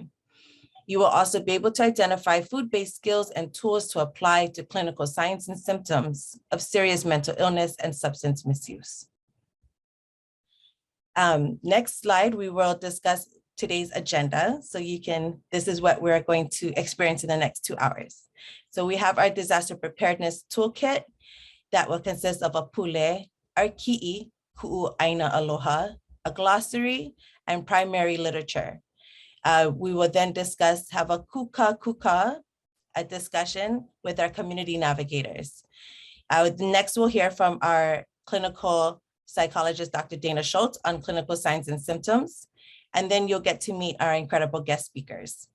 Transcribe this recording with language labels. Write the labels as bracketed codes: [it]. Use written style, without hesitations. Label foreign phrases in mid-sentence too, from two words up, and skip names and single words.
[en] You will also be able to identify food-based skills and tools to apply to clinical signs and symptoms of serious mental illness and substance misuse. Next slide, we will discuss today's agenda. So this is what we're going to experience in the next 2 hours. So we have our disaster preparedness toolkit that will consist of a pule, our ki'i, [haw] ku'uʻaina aloha, [en] a glossary, and primary literature. We will then have a Kūkākūkā, a discussion with our community navigators. Next, we'll hear from our clinical psychologist, Dr. Dayna Schultz, on clinical signs and symptoms. And then you'll get to meet our incredible guest speakers.